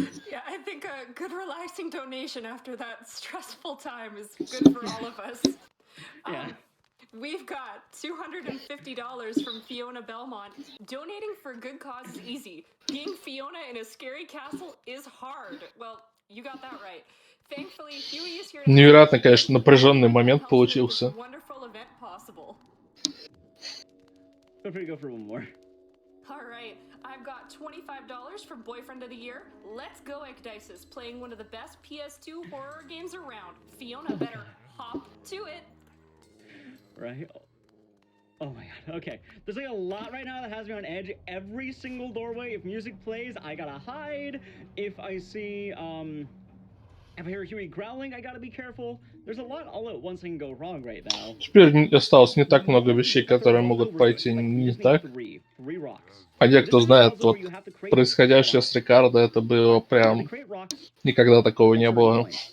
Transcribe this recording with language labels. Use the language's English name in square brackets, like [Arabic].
[English] Yeah, I think a good relaxing donation after that stressful time is good for all of us. Yeah. We've got $250 from Fiona Belmont. Donating for a good cause is easy. Being Fiona in a scary castle is hard. Well, you got that right. Thankfully, Huey is here to [Russian] Невероятно, конечно, напряженный момент получился. [English] wonderful event possible. Feel free to go for one more. All right, I've got $25 for Boyfriend of the Year. Let's go, AGDQ2021, playing one of the best PS2 horror games around. Fiona better hop to it. Right? Oh my god. Okay. There's like a lot right now that has me on edge. Every single doorway, if music plays, I gotta hide. If I see, if I hear Huey growling, I gotta be careful. There's a lot all at once that can go wrong right now. [Russian] Теперь осталось не так много вещей, которые могут пойти не так. А те, кто знает, вот происходящее с Рикардо, это было прям... Никогда такого не было.